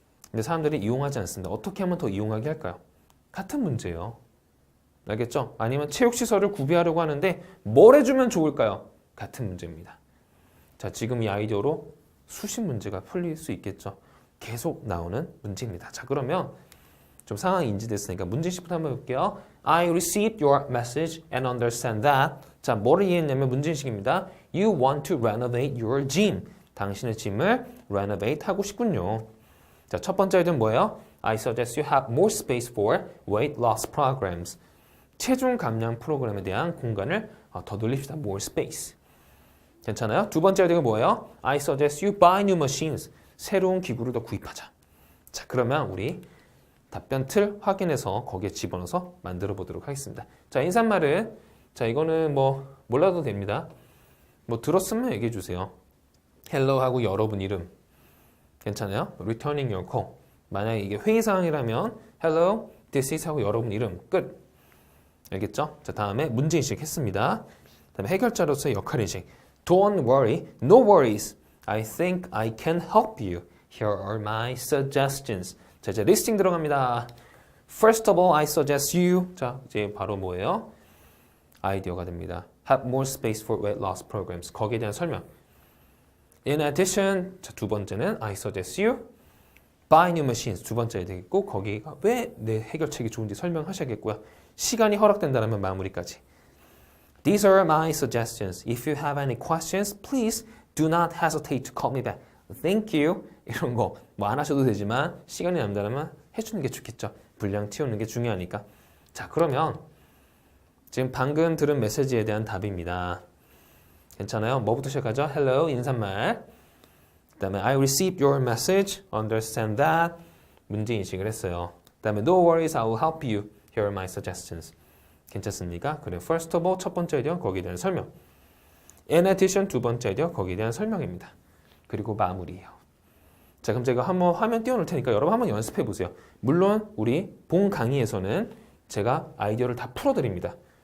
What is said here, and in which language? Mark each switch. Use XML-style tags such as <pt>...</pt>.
<ko>근데 사람들이 이용하지 않습니다. 어떻게 하면 더 이용하게 할까요? 같은 문제예요. 알겠죠? 아니면 체육 시설을 구비하려고 하는데 뭘 해주면 좋을까요? 같은 문제입니다. 자, 지금 이 아이디어로 수십 문제가 풀릴 수 있겠죠. 계속 나오는 문제입니다. 자, 그러면 좀 상황이 인지됐으니까 문제식부터 한번 해볼게요.</ko> <en>I received your message and understand that.</en> <ko>자, 뭐를 이해했냐면 문제식입니다.</ko> <en>You want to renovate your gym.</en> <ko>당신의 짐을 renovate 하고 싶군요. 자, 첫 번째 아이디어는 뭐예요?</ko> <en>I suggest you have more space for weight loss programs.</en> <ko>체중 감량 프로그램에 대한 공간을 더 늘립시다.</ko> <en>More space.</en> <ko>괜찮아요? 두 번째 아이디어가 뭐예요?</ko> <en>I suggest you buy new machines.</en> <ko>새로운 기구를 더 구입하자. 자, 그러면 우리 답변 틀 확인해서 거기에 집어넣어서 만들어 보도록 하겠습니다. 자, 인사말은 자, 이거는 뭐 몰라도 됩니다. 뭐 들었으면 얘기해 주세요. hello 하고 여러분 이름. 괜찮아요?</ko> <en>returning your call.</en> <ko>만약에 이게 회의 상황이라면</ko> <en>hello, this is</en> <ko>하고 여러분 이름. 끝. 알겠죠? 자, 다음에 문제인식 했습니다. 다음에 해결자로서의 역할인식.</ko> <en>Don't worry, no worries. I think I can help you. Here are my suggestions.</en> <ko>자, 이제 리스팅 들어갑니다.</ko> <en>First of all, I suggest you.</en> <ko>자, 이제 바로 뭐예요? 아이디어가 됩니다.</ko> <en>Have more space for weight loss programs.</en> <ko>거기에 대한 설명.</ko> <en>In addition,</en> <ko>자, 두 번째는</ko> <en>I suggest you buy new machines.</en> <ko>두 번째 되겠고 거기가 왜 내 해결책이 좋은지 설명하셔야겠고요. 시간이 허락된다면 마무리까지.</ko> <en>These are my suggestions. If you have any questions, please do not hesitate to call me back. Thank you.</en> <ko>이런 거 뭐 안 하셔도 되지만 시간이 남다면 해주는 게 좋겠죠. 분량 틔우는 게 중요하니까. 자, 그러면 지금 방금 들은 메시지에 대한 답입니다. 괜찮아요? 뭐부터 시작하죠? Hello, 인사말. 그 다음에</ko> <en>I received your message. Understand that.</en> <ko>문제 인식을 했어요. 그 다음에</ko> <en>No worries, I will help you. Here are my suggestions.</en> <ko>괜찮습니까? 그래,</ko> <en>first of all,</en> <ko>첫 번째 아이디어, 거기에 대한 설명.</ko> <en>In addition,</en> <ko>두 번째 아이디어, 거기에 대한 설명입니다. 그리고 마무리예요. 자, 그럼 제가 한번 화면 띄워놓을 테니까 여러분 한번 연습해 보세요. 물론 우리 본 강의에서는 제가 아이디어를 다 풀어드립니다.</ko>